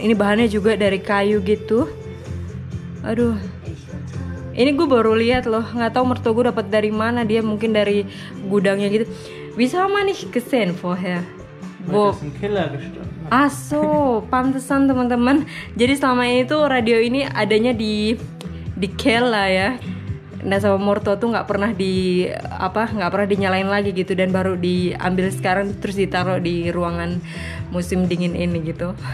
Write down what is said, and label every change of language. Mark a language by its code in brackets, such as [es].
[id] Ini bahannya juga dari kayu gitu. Aduh. Ini gue baru lihat loh. Nggak tahu mertua gue dapat dari mana. Dia mungkin dari gudangnya gitu. [de] Bisa man nicht gesehen vorher. Wo das im Keller gestanden. [id] So, pantesan teman-teman. Jadi selama ini tuh radio ini adanya di Keller ya. Nah sama mertua tuh nggak pernah dinyalain lagi gitu dan baru diambil sekarang terus ditaruh di ruangan musim dingin ini gitu.